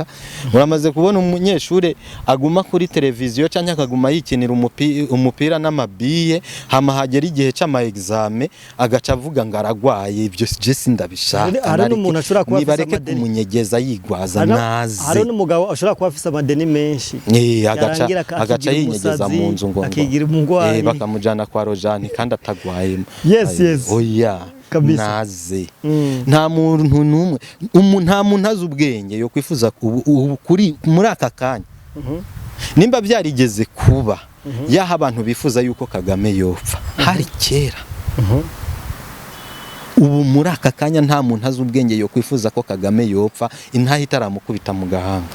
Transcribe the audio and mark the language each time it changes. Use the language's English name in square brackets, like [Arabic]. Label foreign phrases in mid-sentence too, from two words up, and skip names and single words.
[Rundi] Uramaze kubona umunyeshuri aguma kuri televiziyo cyangwa akaguma yikinira umupira n'amabiye, hama hagera igihe cy'ama exame agaca avuga ngo aragwaye. Ibyo je sindabishaka. Hari n'umuntu ashobora kuba afise amadeni, nibareke kumunyegeza yigwaza naze. Hari n'umugabo ashobora kuba afise amadeni menshi, agaca yinyegeza mu nzu ngo akigira umugwayi, bakamujana kwa Rojani kandi atagwaye. Yes. Oya naze. Nta muntu numwe, nta muntu azi ubwenge yo kwifuza kuri muri aka kanya. Nimba byarigeze kuba yaha abantu bifuza yuko Kagame yopfa hari kera. Ubu muri aka kanya nta muntu azi ubwenge yo kwifuza ko Kagame yopfa intahe itaramukubita mu gahanga